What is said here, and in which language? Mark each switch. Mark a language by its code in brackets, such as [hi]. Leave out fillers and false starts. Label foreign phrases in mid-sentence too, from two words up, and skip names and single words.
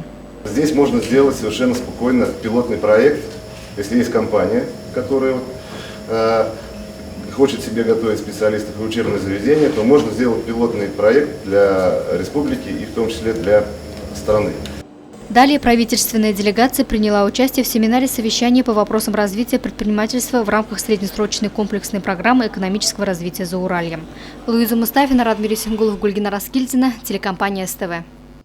[ru] Здесь можно сделать совершенно спокойно пилотный проект, если есть компания, которая хочет себе готовить специалистов и учебное заведение, то можно сделать пилотный проект для республики и в том числе для страны. Далее правительственная делегация приняла участие в семинаре совещания по вопросам развития предпринимательства в рамках среднесрочной комплексной программы экономического развития Зауралья. Луиза Мустафина, Радмир Исенгулов, Гульгина Раскильдина, телекомпания СТВ.